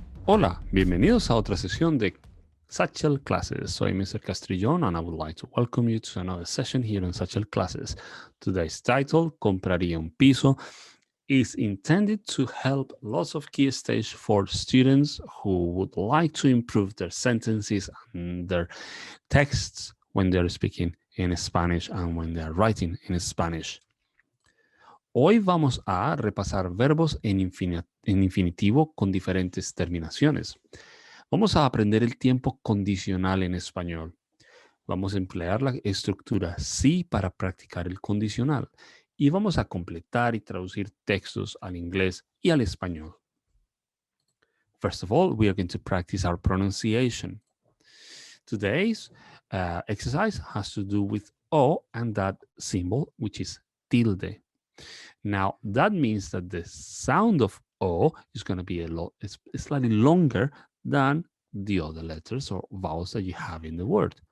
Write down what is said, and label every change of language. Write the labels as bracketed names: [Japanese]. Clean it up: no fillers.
[Spanish] Hola, bienvenidos a otra sesión de Satchel Classes. Soy Mr. [English] Castrillón and I would like to welcome you to another session here on Satchel Classes. Today's title, [Spanish] Compraría un piso, [English] is intended to help lots of key stage 4 students who would like to improve their sentences and their texts when they're speaking in Spanish and when they're writing in Spanish. [Spanish] Hoy vamos a repasar verbos en infinitivo con diferentes terminaciones. Vamos a aprender el tiempo condicional en español. Vamos a emplear la estructura sí para practicar el condicional. Y vamos a completar y traducir textos al inglés y al español. [English] First of all, we are going to practice our pronunciation. Today's exercise has to do with O and that symbol, which is tilde. Now, that means that the sound of O is going to be slightly longer than the other letters or vowels that you have in the word.